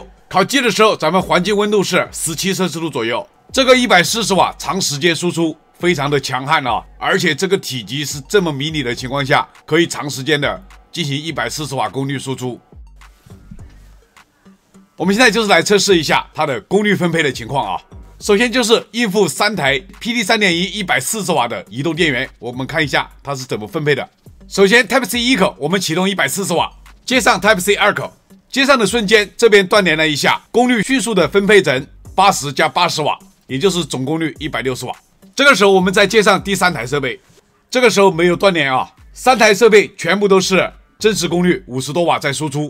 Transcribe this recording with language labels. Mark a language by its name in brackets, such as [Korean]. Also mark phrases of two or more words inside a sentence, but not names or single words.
[Chinese] 烤雞的時候，咱們環境溫度是17攝氏度左右。這個140瓦長時間輸出，非常的強悍啊，而且這個體積是這麼迷你的情況下，可以長時間的進行140瓦功率輸出。我們現在就是来測試一下它的功率分配的情況啊。首先就是應付3台 PD 3.1 140瓦的移动電源，我們看一下它是怎麼分配的。首先 Type-C 1口我們啟動140瓦，接上 Type-C 2口，接上的瞬間這邊斷連了一下，功率迅速的分配成80加80瓦，也就是總功率160瓦。這個時候我們再接上第3台設備，這個時候沒有斷連啊，3台設備全部都是真實功率50多瓦在輸出。